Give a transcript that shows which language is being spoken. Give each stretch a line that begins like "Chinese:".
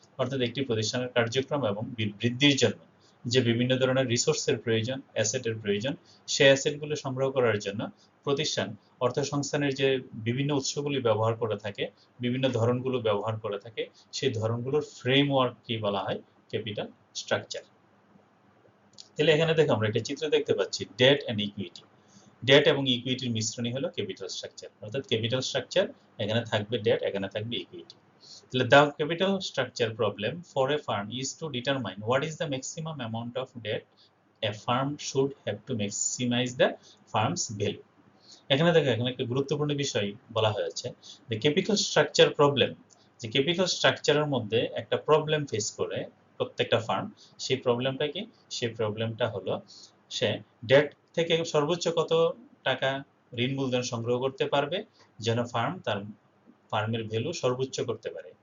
Bangla: অর্থাৎ একটি প্রতিষ্ঠানের কার্যক্রম এবং বৃদ্ধির জন্য যে বিভিন্ন ধরনের রিসোর্সের প্রয়োজন, অ্যাসেটের প্রয়োজন, সেই অ্যাসেটগুলো সংগ্রহ করার জন্য প্রতিষ্ঠান অর্থ সংস্থানের যে বিভিন্ন উৎসগুলি ব্যবহার করে থাকে, বিভিন্ন ধরনগুলো ব্যবহার করে থাকে, সেই ধরনগুলোর ফ্রেমওয়ার্ক কি বলা হয়? Capital structure. তাহলে এখানে দেখো আমরা একটা চিত্র দেখতে পাচ্ছি, ডেট এন্ড ইকুইটি। ডেট এবং ইকুইটির মিশ্রণই হলো ক্যাপিটাল স্ট্রাকচার। অর্থাৎ ক্যাপিটাল স্ট্রাকচার এখানে থাকবে ডেট, এখানে থাকবে ইকুইটি। তাহলে
English: the capital structure problem for a firm is to determine what is the maximum amount of debt a firm should have to maximize the firm's value.
Bangla: এখানে দেখো, এখানে একটা গুরুত্বপূর্ণ বিষয় বলা হয়েছে,
English: the capital structure problem,
Bangla: যে ক্যাপিটাল স্ট্রাকচারের মধ্যে একটা প্রবলেম ফেস করে প্রত্যেকটা ফার্ম, সেই প্রবলেমটা কি? সেই প্রবলেমটা হলো সে ডেট থেকে সর্বোচ্চ কত টাকা ঋণ মূলধন সংগ্রহ করতে পারবে যেন ফার্ম তার ফার্মের ভ্যালু সর্বোচ্চ করতে পারে।